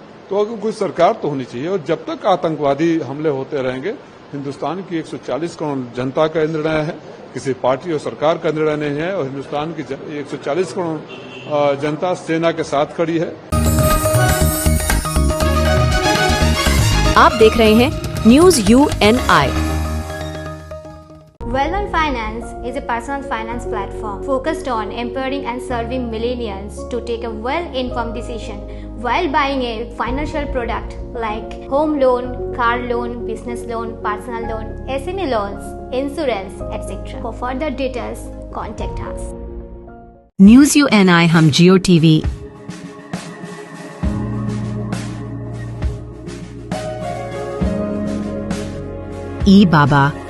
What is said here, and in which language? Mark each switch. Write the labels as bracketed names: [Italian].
[Hindi] तो अगर कोई सरकार तो होनी चाहिए। और जब तक आतंकवादी हमले होते रहेंगे, हिंदुस्तान की 140 करोड़ जनता का निर्णय है, किसी पार्टी और सरकार का निर्णय नहीं है। और हिंदुस्तान की 140 करोड़ जनता सेना के साथ खड़ी है। आप देख रहे हैं news UNI। [English] Wellman Finance is a personal finance platform focused on empowering and serving millennials to take a well-informed decision while buying a financial product like home loan, car loan, business loan, personal loan, SME loans, insurance, etc. For further details, contact us. [Hindi] News UNI हम जियो TV, ई बाबा,